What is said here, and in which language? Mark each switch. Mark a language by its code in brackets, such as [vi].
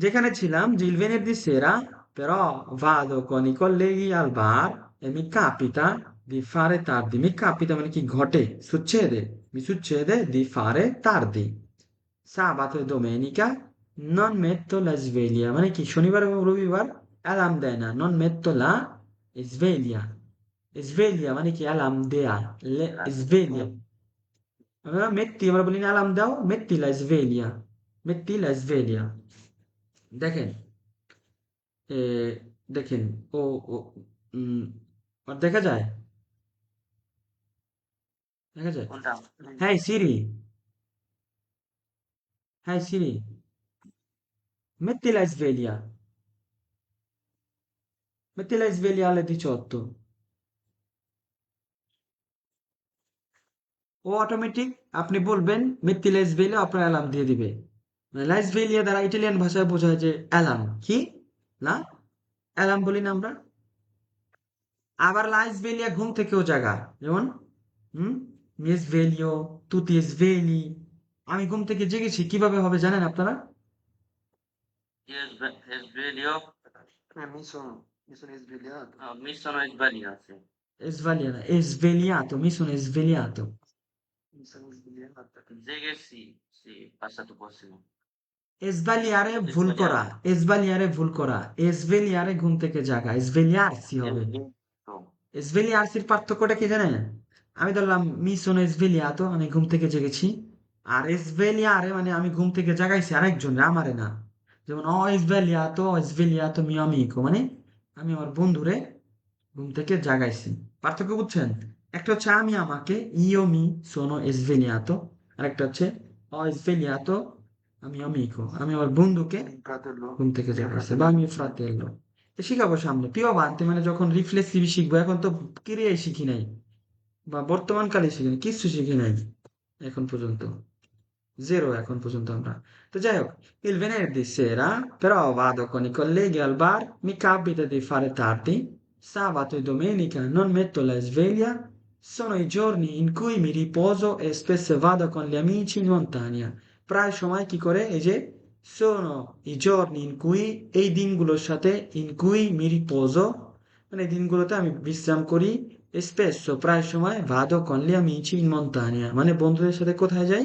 [bn] যেখানে ছিলাম যে [it] il venerdì sera, però vado con i colleghi al bar e mi capita di fare tardi. Mi capita [bn] মানে কি ঘটে, [it] succede, mi succede di fare tardi. Sabato e domenica non metto la sveglia, [bn] মানে কি শনিবার এবং রবিবার alarm দেয় না, [it] non metto la sveglia. [bn] Sveglia মানে কি অ্যালার্ম দেয়া, sveglia. [it] Allora metti, [bn] আমরা বলি না অ্যালার্ম দাও, [it] metti la sveglia, metti la sveglia. [bn] দেখেন, এ, দেখেন, ও ও, উম, আর দেখা যায়, দেখা যায়। কোনটা? হ্যাঁ সিরি, হ্যাঁ সিরি, [it] metti la sveglia, metti la sveglia alle 18. [bn] ও অটোমেটিক আপনি বলবেন [it] metti la sveglia, [bn] আপনার অ্যালার্ম দিয়ে দিবে। মানে la sveglia দ্বারা ইটালিয়ান ভাষায় বোঝায় যে অ্যালার্ম কি, না অ্যালার্ম বলি না আমরা। আবার la sveglia ঘুম থেকেও জাগা, যেমন হুম, [it] mi sveglio, tu ti svegli, [bn] আমি ঘুম থেকে জেগেছি, কিভাবে হবে জানেন আপনারা? [it] Io sveglio, [bn] হ্যাঁ [it] mi sono svegliato, no, mi sono sbagliato. È svegliato, mi sono svegliato. mi sono svegliato. Zega sì, sì, passato prossimo. E sbagliare [bn] ভুল করা, [it] e sbagliare [bn] ভুল করা, [it] e svegliare [bn] ঘুম থেকে জাগা, [it] e svegliarsi [bn] হবে। [it] Esatto. [bn] E svegliarsiর পার্থক্যটা কি জানেন? আমি ধরলাম [it] mi sono svegliato, [bn] আমি ঘুম থেকে জেগেছি, আর [it] e svegliare [bn] মানে আমি ঘুম থেকে জাগাইছি আরেকজন, আমারে না। যেমন [it] ho svegliato mio amico, [bn] মানে আমি আমার বন্ধুরে ঘুম থেকে জাগাইছি। পার্থক্য বুঝছেন? একটা হচ্ছে আমি আমাকে, [it] io mi sono svegliato, [bn] আর একটা হচ্ছে [it] ho svegliato mio amico, [bn] আমি আমার বন্ধুকে [it] Il fratello, [bn] ঘুম থেকে [it] mio [bn] জাগাইছে, বা [it] fratello, mio fratello। [bn] তো শিখাবো সামনে পিও আনতে, মানে যখন রিফ্লেক্সিভ শিখবো, এখন তো ক্রিয়াই শিখি নাই বা বর্তমানকালে শিখি নাই, কিচ্ছু শিখি নাই এখন পর্যন্ত, zero এখন পর্যন্ত আমরা। [it] তো যাই হোক, il venerdì sera però vado con i colleghi al bar, mi capita di fare tardi, sabato e domenica non metto la sveglia, sono i giorni in cui mi riposo e spesso vado con gli amici in montagna. [bn] প্রায় সময় কি করে, এই যে [it] sono i giorni in cui, [bn] এই দিনগুলোর সাথে [it] in cui mi riposo [bn] মানে এই দিনগুলোতে আমি বিশ্রাম করি, [it] e spesso [bn] প্রায় সময় [it] vado con gli amici in montagna [bn] মানে বন্ধুদের সাথে কোথায় যাই,